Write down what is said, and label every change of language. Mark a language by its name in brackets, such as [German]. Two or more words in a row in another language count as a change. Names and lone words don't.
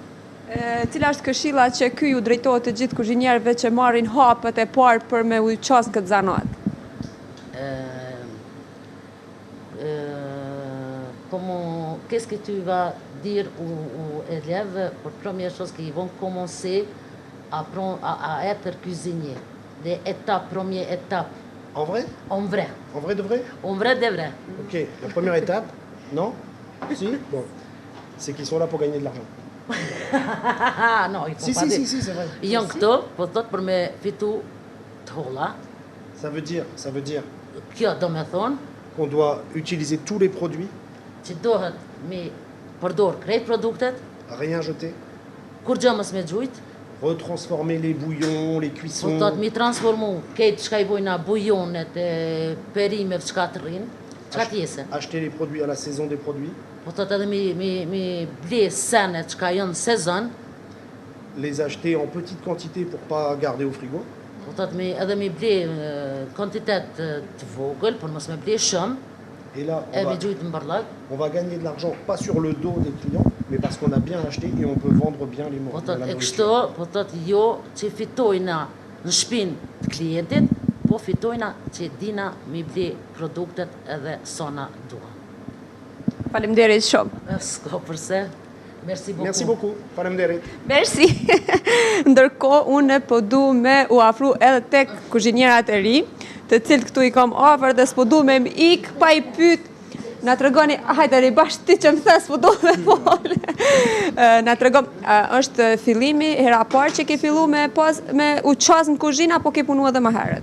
[Albanian] Cila është këshilla që ky ju drejtohet të gjithë kuzhinjerëve që marrin hapet e parë për me u qasë këtë zanat? [French] Qu'est-ce que tu vas dire aux élèves pour première chose qu'ils vont commencer à être cuisiniers? Les étapes, première étape, En vrai? en vrai. En vrai de vrai? En vrai de vrai. Ok, la première étape, non? Si? Bon. C'est qu'ils sont là pour gagner de l'argent. Non, il faut Si, pas si, dire. si, c'est vrai. [Albanian] Janë këto, po thot për me fitu të holla. [French] Ça veut dire [Albanian] Kjo do me thonë [French] qu'on doit utiliser tous les produits, [Albanian] që dohet me përdor krejt produktet, [French] rien jeter, [Albanian] kur gjë mos me gjujt, [French] retransformer les bouillons, les [Albanian] po [French] cuissons, [Albanian] thot mi transformu këtë çka i bojna bujonet, perimet, çka të rrinë, çka t'jese. [French] acheter les produits à la saison des produits, [Albanian] Po thot edhe mi ble senet çka janë sezon, [French] les acheter en petite quantité pour pas garder au frigo, [Albanian] po thot edhe mi ble kvantitet të vogël, por mos me ble shumë, [French] et là, [Albanian] e mi gjujt në bërllag. [French] on va gagner de l'argent, pas sur le dos des clients, mais parce qu'on a bien acheté et on peut vendre bien les [Albanian] Po [French] la [Albanian] thot e [French] nourriture. [Albanian] kështu, po thot jo që fitojna në shpinë të klientit, po fitojna që dina mi ble produktet edhe sona dua. Faleminderit shumë. S'ka përse. [French] Merci beaucoup. Merci beaucoup. Faleminderit. Merci. [Albanian] Ndërkohë unë po du me u afru edhe tek kuzhinjerat e ri, të cilët këtu i kam afër dhe s'po du me më ik pa i pyet. Na tregoni, hajde ri bash ti që më the s'po du me fol. Na tregon, është fillimi hera parë që ke fillu me u qas në kuzhinë apo ke punu edhe më herët?